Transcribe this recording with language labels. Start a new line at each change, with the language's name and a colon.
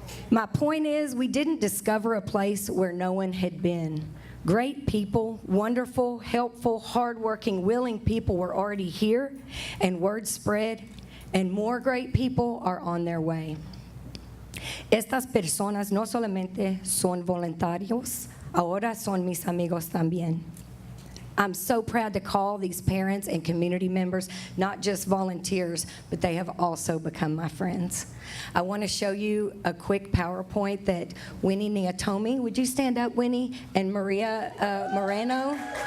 English: My point is, we didn't discover a place where no one had been. Great people, wonderful, helpful, hardworking, willing people were already here, and word spread, and more great people are on their way.
Spanish: Estas personas no solamente son voluntarios, ahora son mis amigos también.
English: I'm so proud to call these parents and community members not just volunteers, but they have also become my friends. I want to show you a quick PowerPoint that Winnie Neotomi, would you stand up, Winnie, and Maria Moreno?